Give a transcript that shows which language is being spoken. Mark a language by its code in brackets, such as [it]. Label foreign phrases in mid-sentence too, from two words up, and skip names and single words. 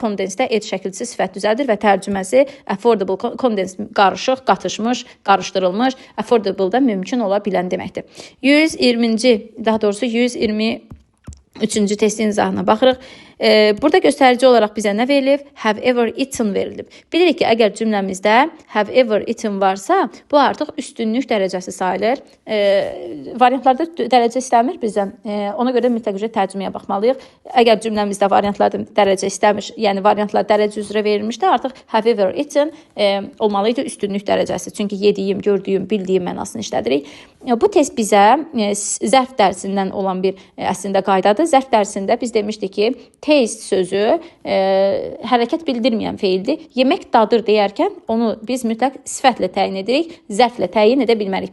[az] Condensed ed şəkilcisi sifət düzəldir və tərcüməsi affordable, condensed qarışıq, qatışmış, qarışdırılmış, affordable da mümkün ola bilən deməkdir. 120-ci, daha doğrusu 123-cü testin izahına baxırıq. Burada göstərici olaraq bizə nə verilib? [en] Have ever eaten [az] verilib. Bilirik ki, əgər cümləmizdə [en] have ever eaten [az] varsa, bu artıq üstünlük dərəcəsi sayılır. Variantlarda dərəcə istəmir bizdən. Ona görə mütləq tərcüməyə baxmalıyıq. Əgər cümləmizdə variantlarda dərəcə istəmir, yəni variantlar dərəcə üzrə verilmişdə, artıq [en] have ever eaten [az] olmalıydı üstünlük dərəcəsi. Çünki yediyim, gördüyüm, bildiyim mənasını işlədirik. Bu test bizə zərf dərsindən olan bir əslində qaydadır. Zərf dərsində biz demişdik ki, taste sözü hərəkət bildirməyən feildir. Yemək dadır deyərkən onu biz mütləq sifətlə təyin edirik, zərflə təyin edə bilmərik.